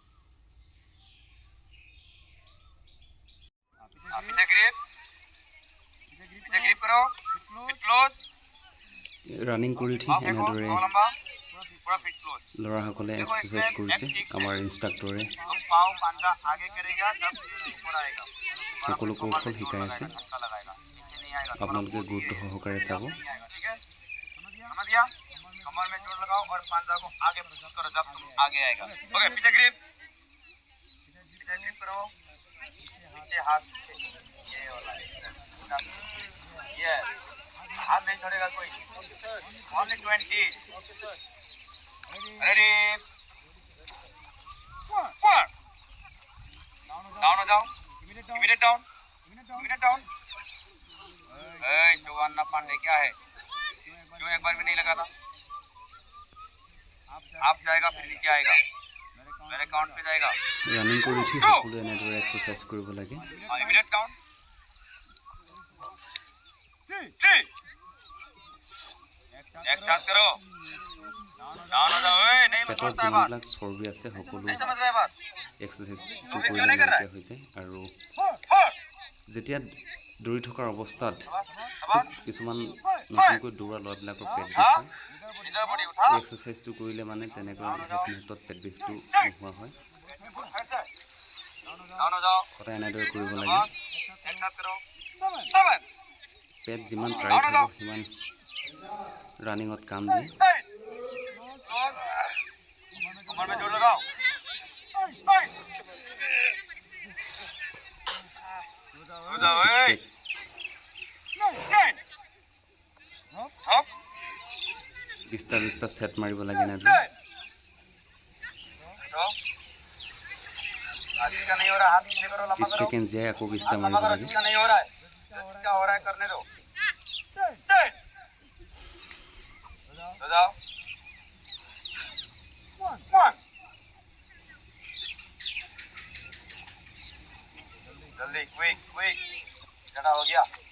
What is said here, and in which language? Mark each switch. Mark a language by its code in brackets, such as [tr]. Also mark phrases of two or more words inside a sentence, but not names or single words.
[as] ৰানিং কৰি উঠি এনেদৰে ল'ৰাসকলে এক্সাৰচাইজ কৰিছে। আমাৰ ইনষ্ট্ৰাক্টৰে সকলো কৌশল শিকাই আছে, আপোনালোকে গুৰুত্ব সহকাৰে চাব। [hi] हाथ नहीं छोड़ेगा कोई। [en] Only 20. Ready? [hi] One. Down हो जाओ. [en] Immediate down. Immediate down. [hi] चौवान्ना पांडे क्या है? क्यों एक बार भी नहीं लगा था? आप जाएगा फिर नीचे आएगा. मेरे काउंट पे जाएगा. [as] ৰানিং কৰি উঠি সকলোৱে এনেদৰে এক্সাৰচাইজ কৰিব লাগে। [en] Immediate down. [hi] एक साथ करो। डाउन हो जाओ। ओए नहीं [as] পেটত [hi] समझता है बात। [as] যিমানবিলাক চৰ্বি আছে সকলো [hi] नहीं समझ रहा है बात। [as] এক্সাৰচাইজটো কৰিলে নাইকিয়া হৈ যায়। আৰু যেতিয়া দৌৰি থকাৰ অৱস্থাত কিছুমান নতুনকৈ দৌৰা ল'ৰাবিলাকৰ পেট বিষ হয়, [hi] इधर बॉडी उठा। [as] এই এক্সাৰচাইজটো কৰিলে মানে তেনেকৈ শেষ মুহূৰ্তত পেট বিষটো নোহোৱা হয়। [hi] डाउन हो जाओ। [as] সদায় এনেদৰে কৰিব লাগে। [hi] एक साथ करो। 7 [as] পেট যিমান টাইট হ'ব সিমান ৰানিঙত কাম দিয়ে। [hi] कमर में जोर लगाओ। [as] বিস্তা ছেট মাৰিব লাগে এনেদৰে। [hi] का नहीं हो रहा, हाथ नीचे करो, लंबा 30 करो। [as] ছেকেণ্ড জীয়াই আকৌ বিস্তা [hi] लंबा [as] মাৰিব [hi] करो, [as] লাগে। [hi] जिसका नहीं हो रहा है। जिसका हो रहा है करने दो। हो जाओ। 1 जल्दी क्विक ज्यादा हो गया।